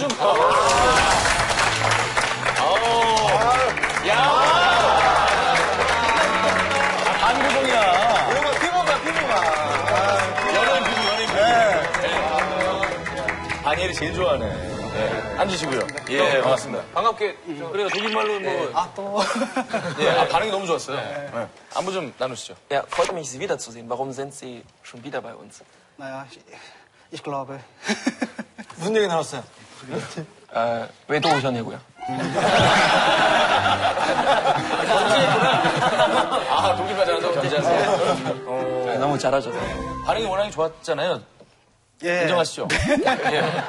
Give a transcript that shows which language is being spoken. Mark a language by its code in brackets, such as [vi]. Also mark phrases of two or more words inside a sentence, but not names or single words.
[ko] 한국공이야. 이런 거 피부가. 연예인 피부. 다니엘이 제일 좋아하네. 네. 앉으시고요. 예, 반갑습니다. 반갑게 그래요, 독일말로 뭐. 반응이 너무 좋았어요. 네. 안부 좀 나누시죠. [de] Ja, freut mich, Sie wiederzusehen. Warum sind Sie schon wieder bei uns? Naja, ich glaube. [ko] 무슨 얘기 나눴어요? 왜 또 오셨냐고요? 독일말 잘한다고 견제하세요. 너무 잘하셔서. 반응이 워낙에 좋았잖아요. 예. 인정하시죠? 예.